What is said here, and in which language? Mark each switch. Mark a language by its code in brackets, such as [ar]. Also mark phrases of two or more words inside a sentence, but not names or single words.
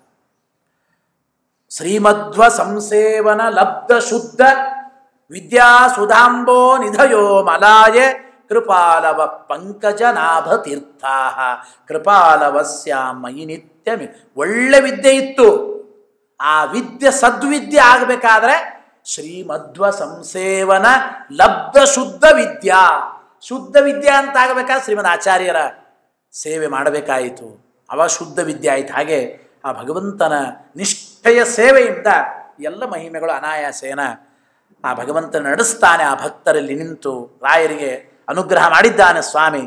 [sa] ಶ್ರೀಮಧ್ವ ಸಂಸೇವನ ಲಬ್ಧ ಶುದ್ಧ ವಿದ್ಯಾ ಸುಧಾಂಬೋ ನಿಧಯೋ ಮಲಾಯ ಕೃಪಾಲವ ಪಂಕಜನಾಭ ತೀರ್ಥಾ ಕೃಪಾಲವಸ್ಯಾಮಯಿ ನಿತ್ಯಮಿ. [kn] ಒಳ್ಳೆ ವಿದ್ಯೆ ಇತ್ತು. ಆ ವಿದ್ಯೆ ಸದ್ವಿದ್ಯೆ ಆಗಬೇಕಾದ್ರೆ [sa] ಶ್ರೀಮಧ್ವ ಸಂಸೇವನ ಲಬ್ಧ ಶುದ್ಧ ವಿದ್ಯಾ, ಶುದ್ಧ ವಿದ್ಯಾ [kn] ಅಂತ ಆಗಬೇಕಾದ್ರೆ ಶ್ರೀಮದ್ ಆಚಾರ್ಯರ ಸೇವೆ ಮಾಡಬೇಕಾಯಿತು. ಅವ ಶುದ್ಧ ವಿದ್ಯೆ ಆಯಿತು. ಹಾಗೆ ಆ ಭಗವಂತನ ನಿಷ್ಠೆಯ ಸೇವೆಯಿಂದ ಎಲ್ಲ ಮಹಿಮೆಗಳು ಅನಾಯಾಸೇನ ಆ ಭಗವಂತನ ನಡೆಸ್ತಾನೆ. ಆ ಭಕ್ತರಲ್ಲಿ ನಿಂತು ರಾಯರಿಗೆ ಅನುಗ್ರಹ ಮಾಡಿದ್ದಾನೆ ಸ್ವಾಮಿ.